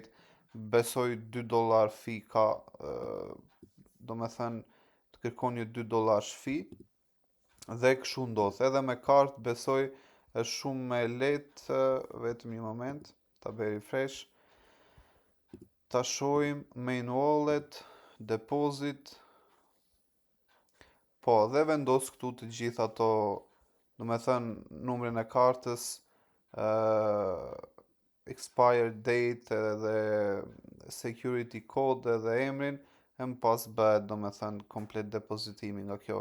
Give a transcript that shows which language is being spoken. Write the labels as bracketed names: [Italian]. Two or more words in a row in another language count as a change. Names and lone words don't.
[Albanian] Besoj $2 fi ka, domethënë të kërkon një $2 fi dhe kështu ndodh. Edhe me kartë besoj është shumë më lehtë, vetëm një moment, ta bëj refresh. Ta shohim [English] main wallet, [Albanian] deposit. Po, dhe vendos këtu të gjitha ato, domethënë numrin e kartës, [English] expire date [Albanian] dhe [English] security code [Albanian] dhe emrin, e më pas bëhet domethënë komplet depozitimi nga kjo.